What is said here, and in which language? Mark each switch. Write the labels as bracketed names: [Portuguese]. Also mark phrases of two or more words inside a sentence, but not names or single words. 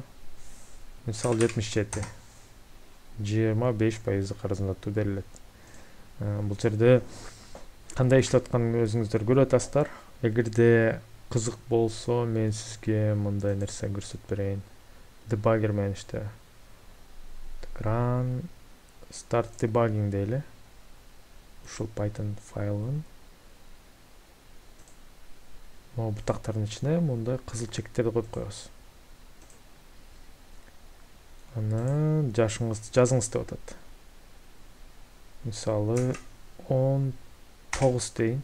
[Kyrgyz] Мисалы 77. 25% арзандатуу берилет. Бул жерде кандай иштеп атканын өзүңүздөр көрүп атасыздар. Эгерде кызык болсо, мен сизге мындай нерсе көрсөтүп берейин. Debugger менен иште. [English] Run start debugging дейли. [Kyrgyz] Ушул Python файлын могу бутактардын ичине мындай кызыл чектерди коюп коебуз. Анан жашыңызды жазыңыз деп атат. Мисалы 19 дейин.